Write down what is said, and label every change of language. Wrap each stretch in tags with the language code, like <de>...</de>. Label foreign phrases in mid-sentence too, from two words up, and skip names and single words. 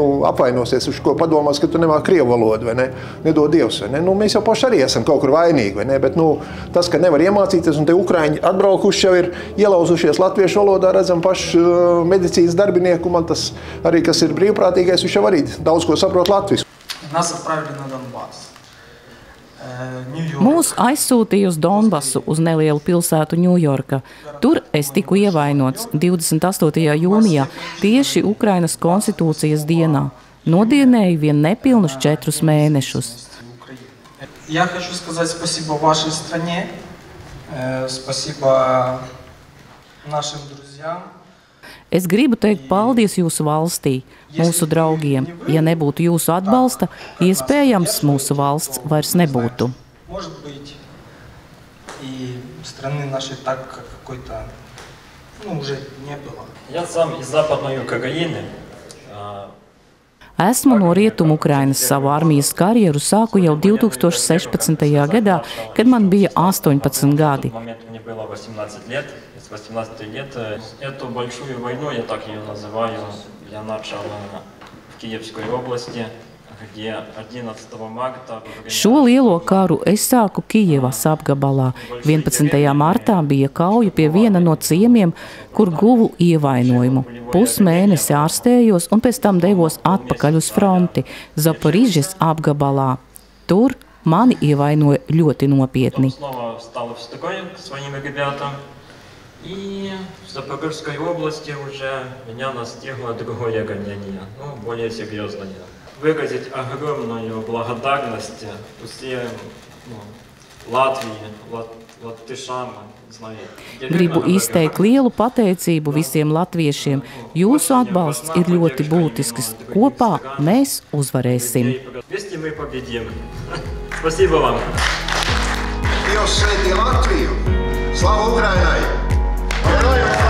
<lv>Apvainosies, uz ko padomās, ka tu nemāk krievu valodu, vai ne? Nedod Dievs, vai ne? Mēs jau paši arī esam kaut kur vainīgi, vai ne? Bet tas, ka nevar iemācīties, un te Ukraiņi atbraukuši jau ir ielauzušies latviešu valodā, redzam paši medicīnas darbinieku, man tas arī, kas ir brīvprātīgais, viņš jau arī daudz ko saprot latvisku.</lv> <ru>Нас отправили на Донбасс.</ru> <lv>Mūs aizsūtīja uz Donbasu, uz nelielu pilsētu Ņujorka. Tur es tiku ievainots 28. jūnijā, tieši Ukrainas konstitūcijas dienā. Nodienēju vien nepilnus 4 mēnešus.</lv> <ru>Я хочу сказать спасибо вашей стране, спасибо нашим друзьям.</ru> <lv>Es gribu teikt paldies jūsu valstī, mūsu draugiem. Ja nebūtu jūsu atbalsta, iespējams, mūsu valsts vairs nebūtu.</lv> <ru>Может быть, и страны нашей так какой-то, уже не было. Я сам из Западной Украины.</ru> <lv>Esmu no Rietumu Ukrainas. Savu armijas karjeru sāku jau 2016. gadā, kad man bija 18 gadi.</lv> <ru>С 18 лет эту большую войну, я так ее называю, я начал в Киевской области, где 11 марта...</ru> <lv>Šo lielo karu es sāku Kijevas apgabalā. 11. martā bija kauja pie viena no ciemiem, kur guvu ievainojumu. Pusmēnesi ārstējos un pēc tam devos atpakaļ uz fronti Zaporižas apgabalā. Tur mani ievainoja ļoti nopietni.</lv> <ru>И в Запорожской области уже меня настигло другое гонение, более серьезное. Выразить огромную благодарность всем</ru> <lv>Latvijai, latviešām. Gribu izteikt lielu pateicību visiem latviešiem. Jūsu atbalsts ir ļoti būtisks. Kopā mēs uzvarēsim.</lv> <ru>Visi мы победим. Спасибо вам.</ru> <lv>Dievs sveitī Latviju! Slavu Ukrainai!</lv>